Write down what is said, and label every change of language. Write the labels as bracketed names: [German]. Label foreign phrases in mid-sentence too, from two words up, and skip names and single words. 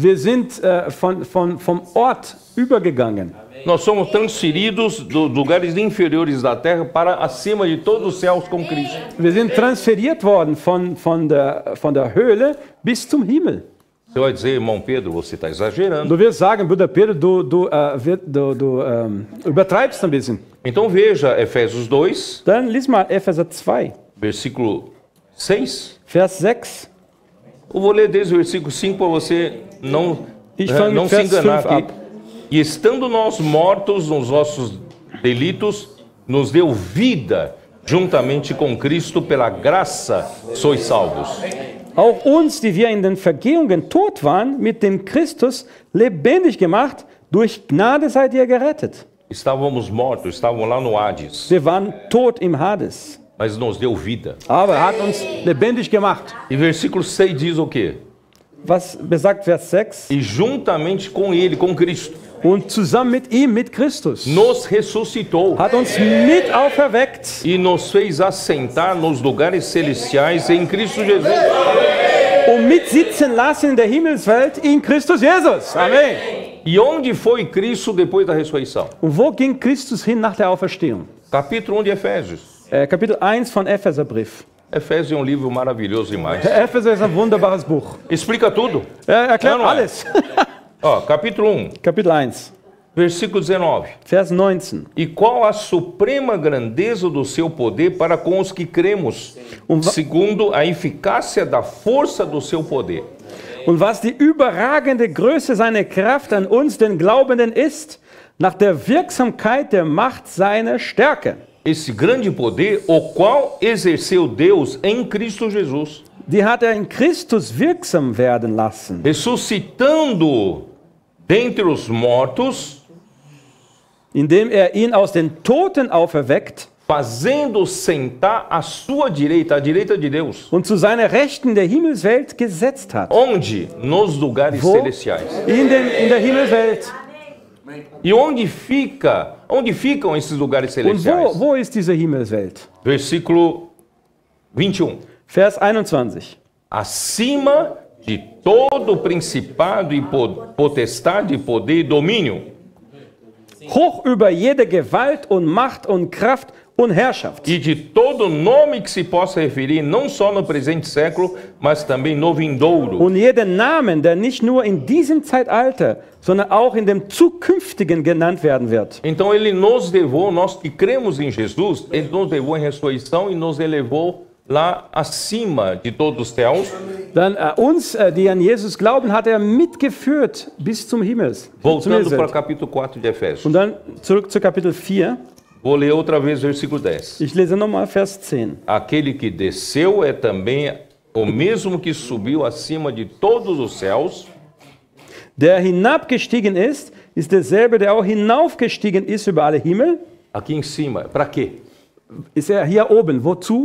[German] Wir sind vom Ort übergegangen. [Portuguese] Nós somos transferidos dos lugares inferiores da terra para acima de todos os céus com Cristo. [German] Wir sind transferiert worden von der Höhle bis zum Himmel. [Portuguese] Você vai dizer, irmão Pedro, você está exagerando. [German] Du wirst sagen, Bruder Pedro, du übertreibst ein bisschen. [Portuguese] Então veja Efésios 2, [German] Dann lies mal Epheser 2, [Portuguese] versículo 6. [German] Vers 6. [Portuguese] Eu vou ler desde o versículo 5 para você não [German] mit [Portuguese] se [German] Vers [Portuguese] enganar [German] 5 [Portuguese] aqui. [German] ab. [Portuguese] E estando nós mortos nos nossos delitos, nos deu vida juntamente com Cristo, pela graça sois salvos. [German] Auch uns, die wir in den Vergehungen tot waren, mit dem Christus lebendig gemacht, durch Gnade seid ihr gerettet. [Portuguese] Estávamos mortos, estávamos lá no Hades, [German] Wir waren tot im Hades, [Portuguese] mas nos deu vida. [German] aber er hat uns lebendig gemacht. [Portuguese] E versículo 6 diz o quê? [German] Was besagt Vers 6? [Portuguese] E juntamente com ele, com Cristo, [German] Und zusammen mit ihm, mit Christus, [Portuguese] nos ressuscitou [German] hat uns mit auferweckt [Portuguese] e nos fez assentar nos lugares celestiais em Cristo Jesus. [German] und mitsitzen lassen in der Himmelswelt in Christus Jesus. Amen. [Portuguese] E onde foi Cristo depois da ressurreição? [German] Und wo ging Christus hin nach der Auferstehung? [Portuguese] Capítulo 1 de Efésios. [German] Kapitel 1 von Epheserbrief. [Portuguese] Efésios é um livro maravilhoso demais. [German] Epheser ist ein wunderbares Buch. [Portuguese] Explica tudo. [German] Er erklärt [Portuguese] Não, não é. [German] alles. [Portuguese] Ó, capítulo 1, [German] Kapitel 1, [Portuguese] versículo 19. [German] Vers 19. [Portuguese] E qual a suprema grandeza do seu poder para com os que cremos, segundo a eficácia da força do seu poder. [German] Und was die überragende Größe seiner Kraft an uns, den Glaubenden, ist, nach der Wirksamkeit der Macht seiner Stärke. [Portuguese] Esse grande poder, o qual exerceu Deus em Cristo Jesus, [German] Die hat er in Christus wirksam werden lassen, [Portuguese] ressuscitando dentre os mortos, [German] indem er ihn aus den Toten auferweckt [Portuguese] fazendo sentar à sua direita, à direita de Deus. [German] und zu seiner Rechten der Himmelswelt gesetzt hat. [Portuguese] Onde? Nos lugares [German] Wo? [Portuguese] celestiais. [German] In der Himmelswelt. [Portuguese] E onde ficam esses lugares [German] Und [Portuguese] celestiais? [German] wo ist diese Himmelswelt? [Portuguese] Versículo 21. [German] Vers 21. [Portuguese] Acima de todo principado e potestade, poder e domínio, [German] Hoch über jede Gewalt und Macht und Kraft und Herrschaft. [Portuguese] e de todo nome que se possa referir, não só no presente século, mas também no vindouro. [German] Und jeden Namen, der nicht nur in diesem Zeitalter, sondern auch in dem zukünftigen genannt werden wird. [Portuguese] Então ele nos levou, nós que cremos em Jesus, ele nos levou em ressurreição e nos elevou lá acima de todos os céus, [German] Dann uns, die an Jesus glauben, hat er mitgeführt bis zum Himmel. Zum [Portuguese] voltando para o [German] Himmelswelt. [Portuguese] capítulo 4 de Efésios. [German] Und dann zurück zu Kapitel 4. [Portuguese] Vou ler outra vez o versículo 10. [German] Ich lese nochmal Vers 10. [Portuguese] Aquele que desceu é também o mesmo que subiu acima de todos os céus, [German] Der hinabgestiegen ist derselbe, der auch hinaufgestiegen ist über alle Himmel. [Portuguese] aqui em cima. Para quê? [German] Ist er hier oben. Wozu?